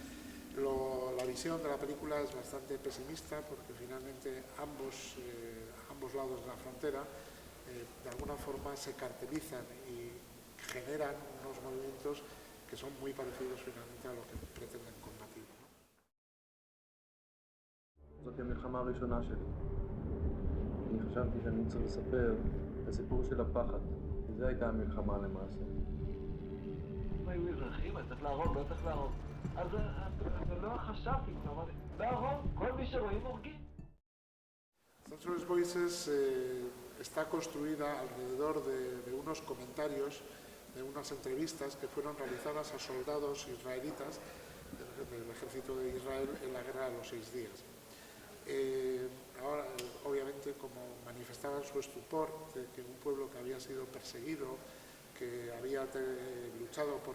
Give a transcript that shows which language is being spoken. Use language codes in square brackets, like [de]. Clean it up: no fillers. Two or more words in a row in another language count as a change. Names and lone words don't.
[es] La visión de la película es bastante pesimista porque finalmente ambos lados de la frontera de alguna forma se cartelizan y generan unos movimientos que son muy parecidos finalmente a lo que pretenden combatir, ¿no? [he] זאת המלחמה הראשונה שלי. אני חשבתי שאני צריך לספר את הסיפור של הפחד, וזו הייתה המלחמה למעשה. אם היו אזרחים, אני צריך להרוג, לא צריך להרוג. אז לא חשבתי, אמרתי, להרוג, כל מי שרואים הורגים. [es] Senseless Voices está construida alrededor de unos comentarios, de unas entrevistas que fueron realizadas a soldados israelitas del ejército de Israel en la guerra de los 6 días. Ahora, obviamente, como manifestaban su estupor de que un pueblo que había sido perseguido, que había luchado por